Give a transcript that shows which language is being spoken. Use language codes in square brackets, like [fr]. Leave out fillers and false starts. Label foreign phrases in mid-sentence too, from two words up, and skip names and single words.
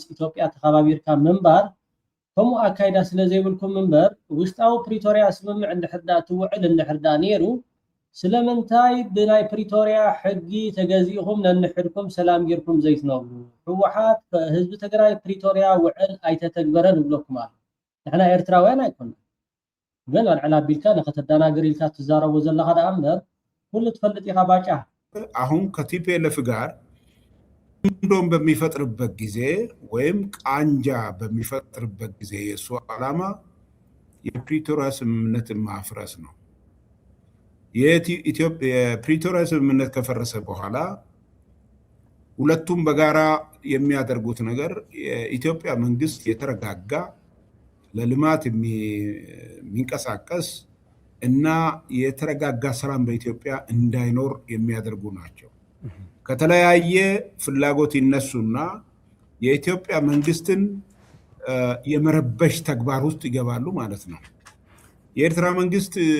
[ti] ኢትዮጵያ ተኸባቢርካ ምንባር ከምኡ ኣካይዳ ስለ ዘይብልኩም ምንበር ውሽጣዊ ፕሪቶሪያ ስምምዕ እንድሕር ዳ ትውዕል እንድሕር ዳ ነይሩ ስለምንታይ ብናይ ፕሪቶሪያ ሕጊ ተገዚእኹም ነንሕድኩም ሰላም ጌርኩም ዘይትነብሩ ሕወሓት ህዝቢ ትግራይ ፕሪቶሪያ ውዕል ኣይተተግበረን ይብለኩም ኣሎ ንሕና ኤርትራውያን ኣይኮንና ግን ኣልዕላ ቢልካ ንኸተደናግር ኢልካ ትዛረቡ ዘለኻ ዳ እምበር ኩሉ ትፈልጥ ኢኻ ባጫ [am] አሁን ከቲፒኤልኤፍ ጋር እንደም በሚፈጥርበት ጊዜ ወይም ቃንጃ በሚፈጥርበት ጊዜ የእሱ ዓላማ የፕሪቶሪያ ስምምነት ማፍረስ ነው የፕሪቶሪያ ስምምነት ከፈረሰ በኋላ ሁለቱም በጋራ የሚያደርጉት ነገር የኢትዮጵያ መንግስት የተረጋጋ ለልማት የሚንቀሳቀስ እና የተረጋጋ ሰላም በኢትዮጵያ እንዳይኖር የሚያደርጉ ናቸው ከተለያየ ፍላጎት ይነሱና የኢትዮጵያ መንግስትን የመረበሽ ተግባር ውስጥ ይገባሉ ማለት ነው የኤርትራ መንግስት